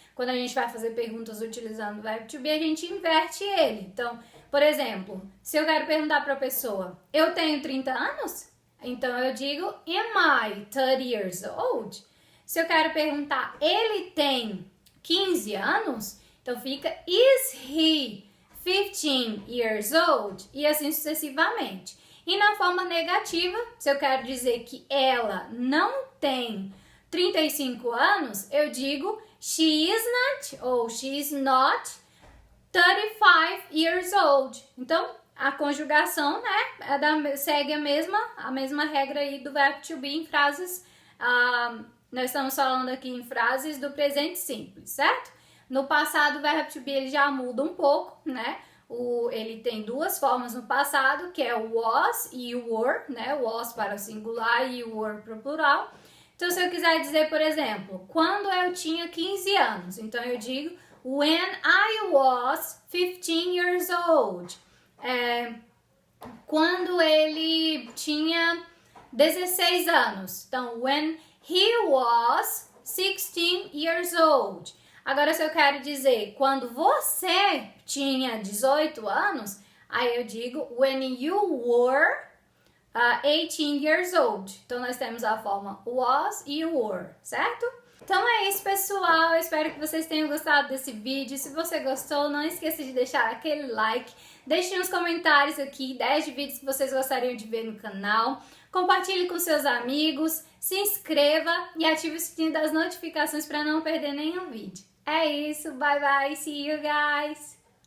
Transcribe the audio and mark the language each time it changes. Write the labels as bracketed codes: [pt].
[pt] Quando a gente vai fazer perguntas utilizando o verbo to be, a gente inverte ele. Então, por exemplo, se eu quero perguntar para a pessoa, eu tenho 30 anos? Então, eu digo, [en] am I 30 years old? [pt] Se eu quero perguntar, ele tem 15 anos? Então, fica, [en] is he 15 years old? [pt] E assim sucessivamente. E na forma negativa, se eu quero dizer que ela não tem 35 anos, eu digo, [en] she is not, [pt] ou [en] she is not 35 years old. [pt] Então, a conjugação, né, segue a mesma regra aí do verbo to be em frases, nós estamos falando aqui em frases do presente simples, certo? No passado, o verbo to be ele já muda um pouco, né? Ele tem duas formas no passado, que é o was e o were, né? O was para o singular e o were para o plural. Então, se eu quiser dizer, por exemplo, quando eu tinha 15 anos, então eu digo [en] when I was 15 years old. [pt] Quando ele tinha 16 anos. Então, [en] when he was 16 years old. [pt] Agora, se eu quero dizer quando você tinha 18 anos, aí eu digo [en] when you were 18 years old. [pt] Então, nós temos a forma was e were, certo? Então é isso, pessoal. Eu espero que vocês tenham gostado desse vídeo. Se você gostou, não esqueça de deixar aquele like. Deixe nos comentários aqui 10 vídeos que vocês gostariam de ver no canal. Compartilhe com seus amigos, se inscreva e ative o sininho das notificações para não perder nenhum vídeo. É isso, [en] bye bye, see you guys!